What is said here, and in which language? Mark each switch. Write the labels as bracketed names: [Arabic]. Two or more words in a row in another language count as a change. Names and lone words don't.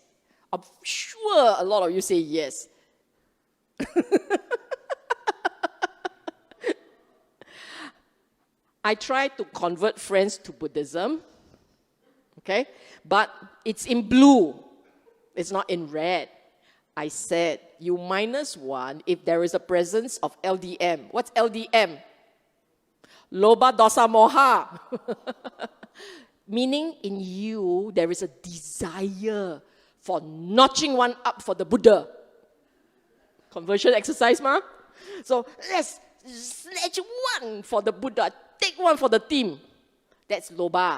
[English] I'm sure a lot of you say yes. I try to convert friends to Buddhism, okay? But it's in blue. It's not in red. I said, you -1 if there is a presence of LDM. What's LDM? [Pali] Loba, dosa, moha. [English] Meaning in you, there is a desire for notching one up for the Buddha. Conversion exercise, ma? So let's snatch one for the Buddha. Take one for the team. That's loba.